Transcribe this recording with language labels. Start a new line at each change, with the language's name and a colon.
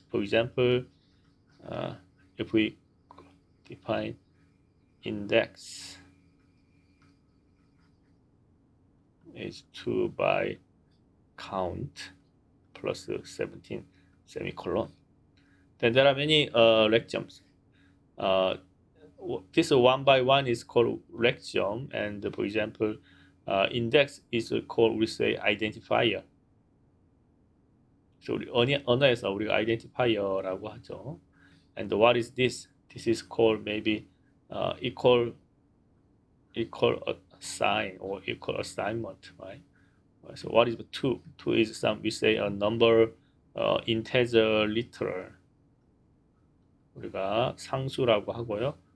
English: For example, if we define index is 2 by count plus 17 semicolon. Then there are many lexioms. This 1 by 1 is called lexiom, and for example, index is called, we say, identifier.
Korean: So 언어에서 우리가 identifier라고 하죠.
English: And what is this? This is called maybe equal sign or equal assignment, right? So what is 2? 2 is some, we say, a number, integer, literal.
Korean: 우리가 상수라고 하고요.